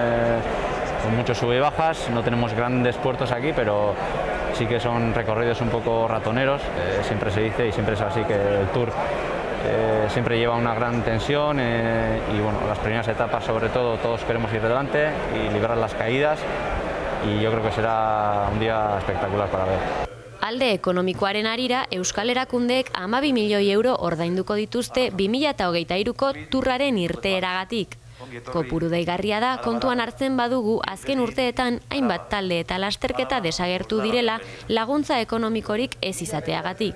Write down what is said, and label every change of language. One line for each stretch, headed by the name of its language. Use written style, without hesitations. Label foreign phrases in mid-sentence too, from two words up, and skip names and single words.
Spanish: Con muchos sube y bajas, no tenemos grandes puertos aquí, pero sí que son recorridos un poco ratoneros, siempre se dice y siempre es así que el Tour siempre lleva una gran tensión y bueno, las primeras etapas sobre todo todos queremos ir delante y librar las caídas y yo creo que será un día espectacular para ver.
Basque: Alde ekonomikoaren arira, Euskal Erakundeek 12 milioi euro ordainduko dituzte 2023ko Turraren irteeragatik. Kopuru deigarria da kontuan hartzen badugu azken urteetan hainbat talde eta lasterketa desagertu direla laguntza ekonomikorik ez izateagatik.